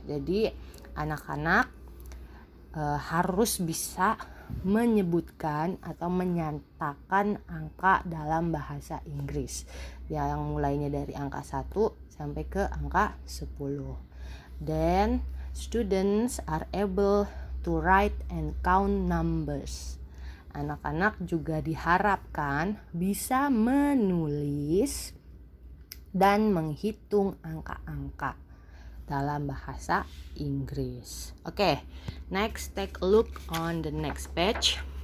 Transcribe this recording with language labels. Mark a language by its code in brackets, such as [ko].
[id] Jadi anak-anak harus bisa menyebutkan atau menyatakan angka dalam bahasa Inggris yang mulainya dari angka 1 sampai ke angka 10. [en] Then students are able to write and count numbers. [id] Anak-anak juga diharapkan bisa menulis dan menghitung angka-angka dalam bahasa Inggris. [en] Oke, next take a look on the next page.